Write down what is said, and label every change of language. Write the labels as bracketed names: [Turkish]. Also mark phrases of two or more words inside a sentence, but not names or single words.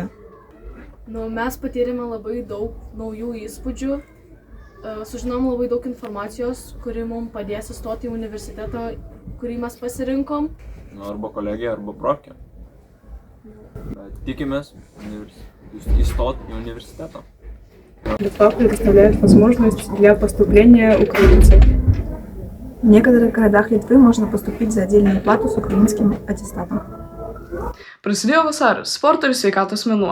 [Lithuanian] Mes patyrėme labai daug naujų įspūdžių, sužinom labai daug informacijos, kuri mums padės įstoti į universitetą, kurį mes pasirinkom. Arba kolegija, arba profkė. Tikimės įstoti [Russian] в университет. Литва предоставляет возможность для поступления украинцев. В некоторых городах Литвы можно поступить за отдельную плату с украинским аттестатом. [Lithuanian] Prasidėjo vasaris, sporto ir sveikatos mėnuo.